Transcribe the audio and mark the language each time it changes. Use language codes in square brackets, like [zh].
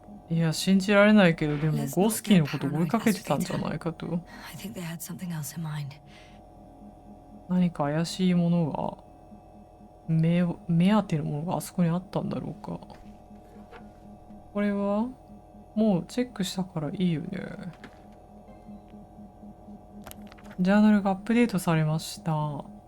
[ja] いや、信じられないけど、でもゴースキーのことを追いかけてたんじゃないかと。 [en] I think they had something else in mind. [ja] 何か怪しいものが、目当てのものがあそこにあったんだろうか。これはもうチェックしたからいいよね。ジャーナルがアップデートされました。